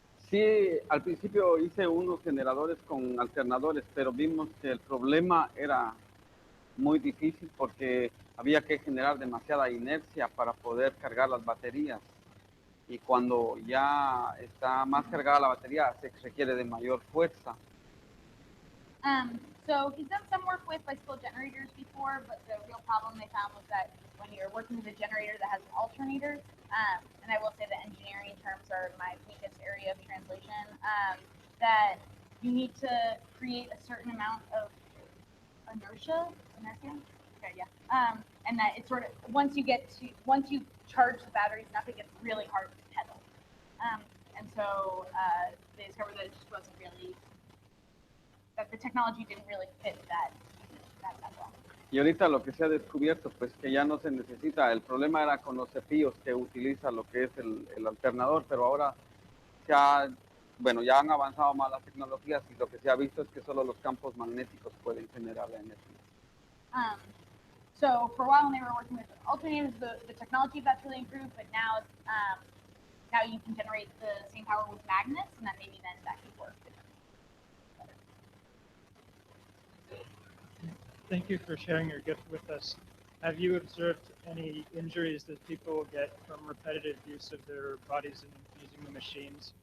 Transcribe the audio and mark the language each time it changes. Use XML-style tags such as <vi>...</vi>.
<es>Sí, al principio hice unos generadores con alternadores, pero vimos que el problema era muy difícil porque había que generar demasiada inercia para poder cargar las baterías. Y cuando ya está más cargada la batería, se requiere de mayor fuerza.</es> <en>So he's done some work with bicycle generators before, but the real problem they found was that when you're working with a generator that has an alternator, and I will say that engineering terms are my weakest area of translation, that you need to create a certain amount of inertia? Okay, yeah. And that it's sort of, once you charge the batteries enough, it gets really hard to pedal. And so they discovered that it just wasn't really, that the technology didn't really fit that well.</en> <es>Y ahorita lo que se ha descubierto, pues que ya no se necesita. El problema era con los cepillos que utiliza lo que es el alternador, pero ahora ya han avanzado más las tecnologías y lo que se ha visto es que solo los campos magnéticos pueden generar la energía.</es> <en>So for a while when they were working with alternators, the technology of that's really improved, but now you can generate the same power with magnets, and that maybe then that could work. Thank you for sharing your gift with us. Have you observed any injuries that people get from repetitive use of their bodies in using the machines?</en>